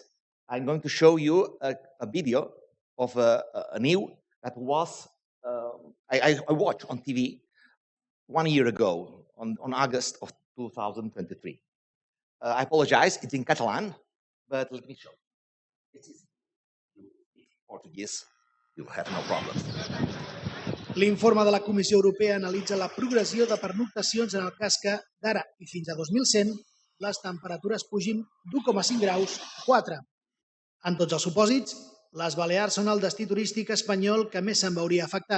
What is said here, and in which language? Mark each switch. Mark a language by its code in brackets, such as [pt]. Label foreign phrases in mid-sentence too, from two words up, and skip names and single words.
[en] I'm going to show you a video of a new that was I watched on TV 1 year ago on August of 2023. I apologize, it's in Catalan, but let me show. It's easy. Portuguese, you'll have no problem. [ca] L'informe de la Comissió Europea analitza la progressió de pernoctacions en el cas que, d'ara i fins a 2100, les temperatures pugin d'1,5 graus a 4. En tots els supòsits, les Balears són el destí turístic espanyol que més se'n veuria afectat.